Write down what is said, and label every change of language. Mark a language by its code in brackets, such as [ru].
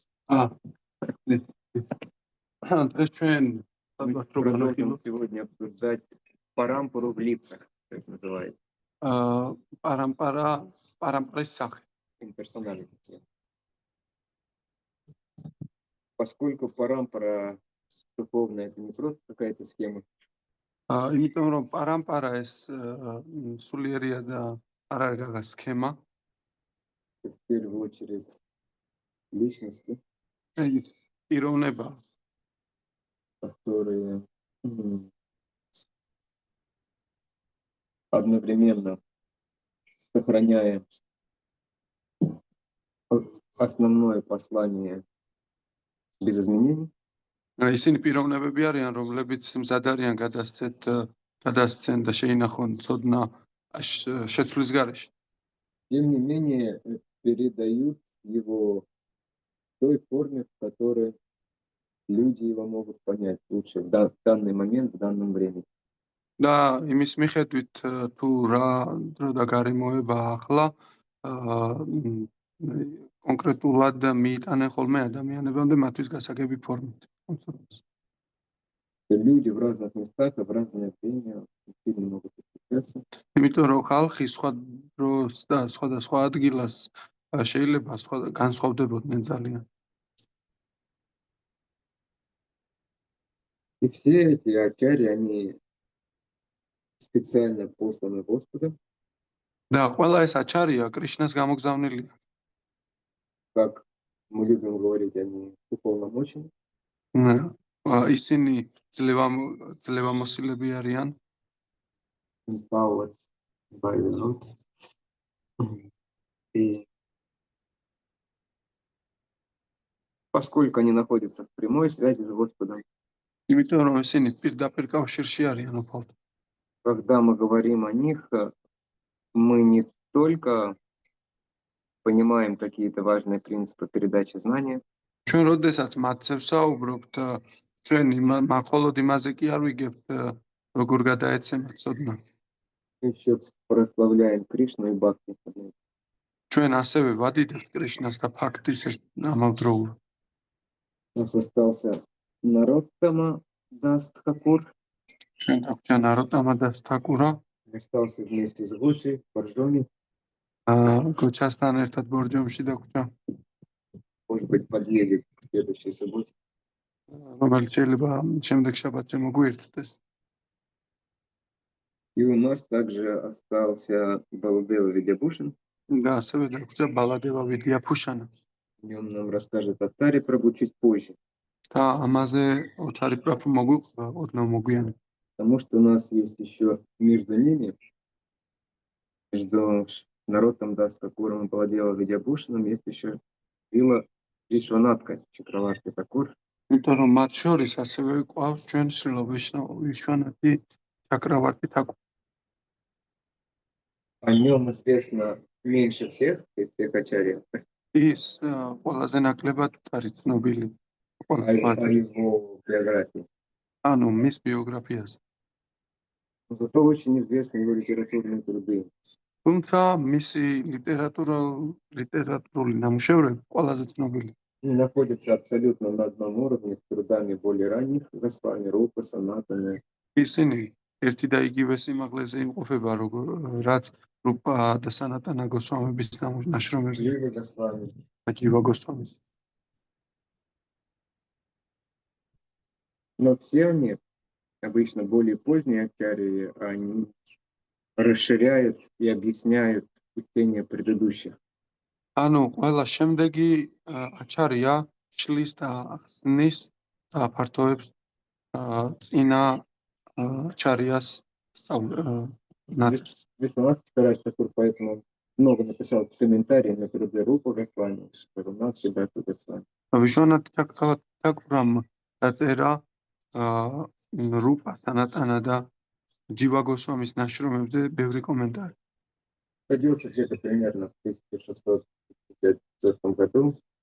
[ru] Мы продолжим сегодня обсуждать парампару в лицах, как называется. Парампара [en] Имперсоналити. [ru] Поскольку парампара духовная, это не просто какая-то схема. [ka] იმიტომ რომ პარამპარა ეს სულიერია და არ არის რაღაც სქემა. [ru] В первую очередь личности, [ka] ეს პიროვნება, [ru] которые одновременно сохраняя основное послание без изменений. [ka] ისინი პიროვნებები არიან, რომლებიც მზად არიან გადასცენ და შეინახონ ცოდნა შეცვლის гარეშე. [ru] Тем не менее, передают его в той форме, в которой люди его могут понять лучше в данный момент, в данном времени. [ka] და იმის მიხედვით თუ რა დრო და გარემოება ახლა კონკრეტულად მიიტანენ ხოლმე ადამიანებამდე მათთვის გასაგები ფორმით. [ru] Люди в разных местах, в разное время сильно могут отличаться. [ka] იმიტომ რომ ხალხი სხვა დროს და სხვადასხვა ადგილას შეიძლება განსხვავდებოდნენ ძალიან. [ru] И все эти ачарьи, они специально посланы Господом. [ka] და ყველა ეს აჩარია კრიშნას გამოგზავნილია. [ru] Как мы любим говорить, они уполномочены. [ka] ისინი ძლევამოსილები არიან. [en] Empowered by the Lord. [ru] И поскольку они находятся в прямой связи с Господом, [ka] იმიტომ რომ ისინი პირდაპირ კავშირში არიან უფალთან. [ru] когда мы говорим о них, мы не только понимаем какие-то важные принципы передачи знания, [ka] ჩვენ როდესაც მათზე ვსაუბრობთ, ჩვენ მხოლოდ იმაზე კი არ ვიგებთ, როგორ გადაეცემათ ცოდნა. [ru] еще прославляем Кришну и Бхакти. [ka] ჩვენ ასევე ვადიდებთ კრიშნას და ფაქტის ამავდროულად. [ru] У нас остался Нароттама Дас Тхакур. [ka] ჩვენ გვაქვს ნაროტამა დას თაკურა. [ru] Остался вместе с Гошей, Боржоми. [ka] გოჩასთან ერთად ბორჯომში დაგვჭა. [ru] Может быть, подъедет в следующей субботе. [ka] რომელიც შეიძლება შემდეგ შაბათზე მოგვიერთდეს. [ru] И у нас также остался Баладева Видябушин. [ka] და ასევე დაგვჭა ბალადევა ვიდიაფუშანა. [ru] И он нам расскажет о Таре Прабху чуть позже. [ka] და ამაზე ოთარი პრაფუ მოგვიყვება ოდნავ მოგვიანებით. [ru] Потому что у нас есть еще между ними, между Нароттам Дас Тхакуром и Баладева Видябушиным, есть еще Вила Вишванатха Чакраварти Такур. [ka] იმიტომ რომ მათ შორის ასევე ყავს ჩვენ შრილო ვიშვანათი ჩაკრავარტი თაკური. [ru] О нем известно меньше всех из всех ачарьев. [ka] ის ყველაზე ნაკლებად არის ცნობილი. [ru] О его биографии. [ka] ანუ მის ბიოგრაფიაზე. [ru] Зато очень известны его литературные труды. [ka] თუმცა მისი ლიტერატურული ნამუშევრები ყველაზე ცნობილი. [ru] Находятся абсолютно на одном уровне с трудами более ранних Госвами, Рупа, Санатана. [ka] ისინი ერთი და იგივე სიმაღლეზე იმყოფება, რაც რუპა და სანატანა გოსვამების ნაშრომები. [ru] Джива Госвами. [ka] ჯივა გოსვამის. [ru] Но все они, обычно более поздние ачарьи, они расширяют и объясняют учение предыдущих. [ka] ანუ ყველა შემდეგი აჩარია შლის და ხსნის და აფართოებს წინა აჩარიას ნაწილს. [ru] Вишванат Чакарадж Такур поэтому много написал комментариев на Рупа Госвами, что у нас всегда тут Госвами. [ka] ვიშვანათ თაკურამ დაწერა რუპა სანატანა და ჯივა გოსვამის ნაშრომებზე ბევრი კომენტარი. [ru] Родился где-то примерно в 1654 году.